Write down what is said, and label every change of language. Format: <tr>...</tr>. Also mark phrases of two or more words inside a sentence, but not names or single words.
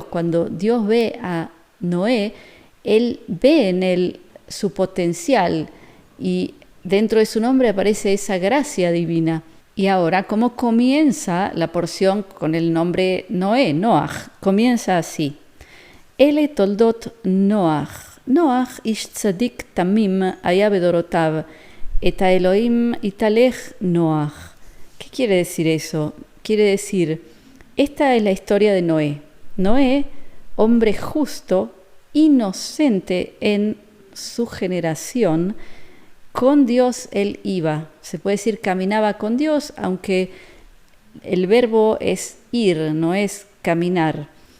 <es>Cuando Dios ve a Noé, Él ve en él su potencial, y dentro de su nombre aparece esa gracia divina. Y ahora, ¿cómo comienza la porción con el nombre Noé, Noach? Comienza así.</es> <he>אלה תולדות נח. נח איש צדיק תמים היה בדורותיו את אלהים התהלך נח.</he> <es>¿Qué quiere decir eso? quiere decir, esta es la historia de Noé. Noé, hombre justo, inocente en su generación, con Dios él iba. Se puede decir caminaba con Dios, aunque el verbo es ir, no es caminar.</es>